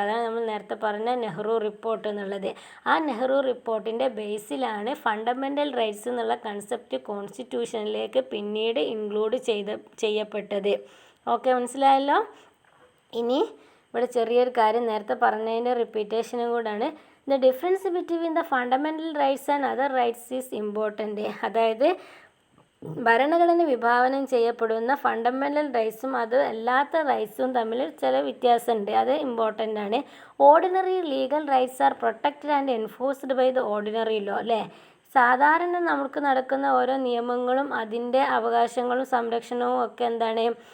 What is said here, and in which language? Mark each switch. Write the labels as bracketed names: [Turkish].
[Malayalam] അതാണ് നമ്മൾ നേരത്തെ പറഞ്ഞ നെഹ്റു റിപ്പോർട്ട് എന്നുള്ളത്. ആ നെഹ്റു റിപ്പോർട്ടിൻ്റെ ബേസിലാണ് ഫണ്ടമെൻ്റൽ റൈറ്റ്സ് എന്നുള്ള കൺസെപ്റ്റ് കോൺസ്റ്റിറ്റ്യൂഷനിലേക്ക് പിന്നീട് ഇൻക്ലൂഡ് ചെയ്യപ്പെട്ടത്. ഓക്കെ, മനസ്സിലായല്ലോ? ഇനി ഇവിടെ ചെറിയൊരു കാര്യം നേരത്തെ പറഞ്ഞതിൻ്റെ റിപ്പീറ്റേഷനും കൂടാണ്. [English] The difference between the fundamental rights and other rights is important. [Malayalam] അതായത് ഭരണഘടന വിഭാവനം ചെയ്യപ്പെടുന്ന ഫണ്ടമെൻ്റൽ റൈറ്റ്സും അത് അല്ലാത്ത റൈറ്റ്സും തമ്മിൽ ചില വ്യത്യാസമുണ്ട്. അത് ഇമ്പോർട്ടൻ്റ് ആണ്. [English] Ordinary legal rights are protected and enforced by the ordinary law. അല്ലേ? [Malayalam] സാധാരണ നമുക്ക് നടക്കുന്ന ഓരോ നിയമങ്ങളും അതിൻ്റെ അവകാശങ്ങളും സംരക്ഷണവും ഒക്കെ എന്താണ്?